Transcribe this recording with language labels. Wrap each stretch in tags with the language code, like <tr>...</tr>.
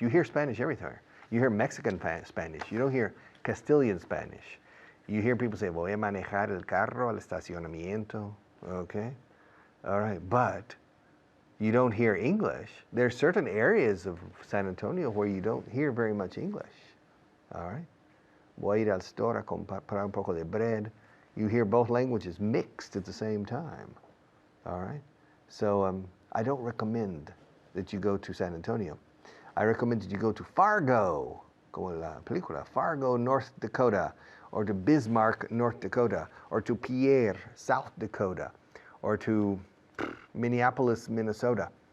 <en>You hear Spanish everywhere. You hear Mexican Spanish. You don't hear Castilian Spanish. You hear people say,</en> <es>voy a manejar el carro al estacionamiento,</es> <en>okay? All right, but you don't hear English. There are certain areas of San Antonio where you don't hear very much English, all right?</en> <es>Voy a ir al store a comprar un poco de bread.</es> <en>You hear both languages mixed at the same time, all right? So I don't recommend that you go to San Antonio. I recommend that you go to Fargo,</en> <es>como la película,</es> <en>Fargo, North Dakota, or to Bismarck, North Dakota, or to Pierre, South Dakota, or to Minneapolis, Minnesota.</en>